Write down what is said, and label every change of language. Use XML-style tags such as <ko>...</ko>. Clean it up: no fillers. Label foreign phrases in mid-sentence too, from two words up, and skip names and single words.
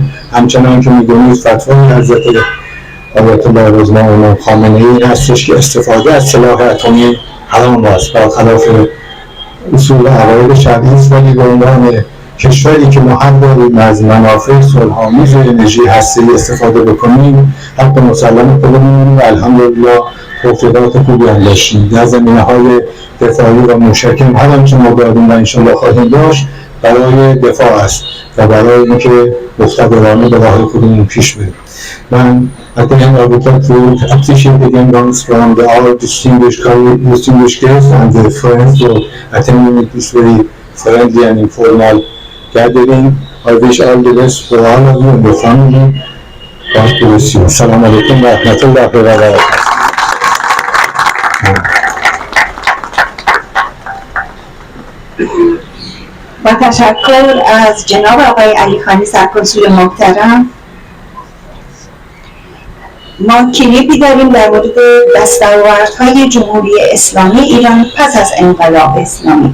<fa>همچنان که می‌دونید فتوای حضرت آیت الله العظما امام خامنه‌ای هستش که استفاده از سلاح اتمی حرام است، برخلاف اصول و عقاید شرعی است، ولی به عنوان کشوری که ما حق داریم از منافع صلح‌آمیز انرژی هسته‌ای استفاده بکنیم، حق مسلم خودمون و الحمدلله توفیقات خوبی هم داشتیم در زمینه‌های دفاعی و موشکم. هر آنچه ما داریم و انشاءالله خواهیم داشت برای دفاع است و برای اینکه مقتدرانه به راه خودمون پیش بریم.</fa> <en>من at the end I would like to appreciate again once from our distinguished guests and the friends for attending this very friendly and informal gathering. I wish all the best for all of you and your family. God bless you.</en> <ar>السلام عليكم ورحمة الله وبركاته.</ar> <fa>با تشکر از جناب آقای علی خانی سرکنسول محترم. ما کلیپی داریم در مورد دستاوردهای جمهوری اسلامی ایران پس از انقلاب اسلامی.</fa>